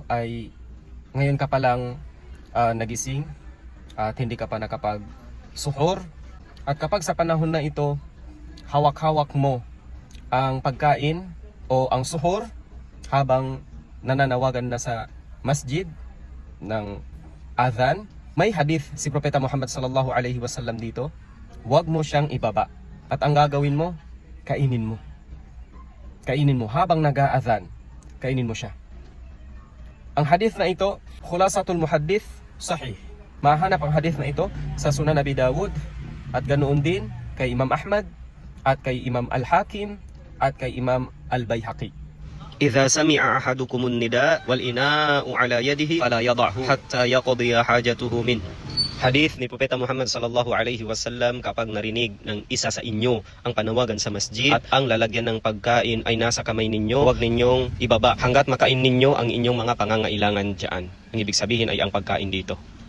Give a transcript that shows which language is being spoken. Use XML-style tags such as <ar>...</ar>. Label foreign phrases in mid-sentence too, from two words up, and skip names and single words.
<tl>ay ngayon ka pa lang nagising at hindi ka pa nakapag suhor, at kapag sa panahon na ito hawak-hawak mo ang pagkain o ang suhor habang nananawagan na sa masjid ng adhan, may hadith si Propeta Muhammad</tl> <ar>صلى الله عليه وسلم</ar> <tl>dito, huwag mo siyang ibaba at ang gagawin mo, kainin mo. Kainin mo habang nag-aadhan, kainin mo siya. Ang hadith na ito,</tl> <ar>خلاصة المحدث، صحيح.</ar> <tl>Mahanap ang hadith na ito sa Sunan Abi Dawud at ganoon din kay Imam Ahmad at kay Imam Al-Hakim at kay Imam Al-Bayhaqi.</tl> <ar>إذا سمع أحدكم النداء والإناء على يده فلا يضعه حتى يقضي حاجته منه.</ar> <tl>Hadith ni Propeta Muhammad</tl> <ar>صلى الله عليه وسلم,</ar> <tl>kapag narinig ng isa sa inyo ang panawagan sa masjid at ang lalagyan ng pagkain ay nasa kamay ninyo, huwag ninyong ibaba hanggat makain ninyo ang inyong mga pangangailangan diyan. Ang ibig sabihin ay ang pagkain dito.</tl>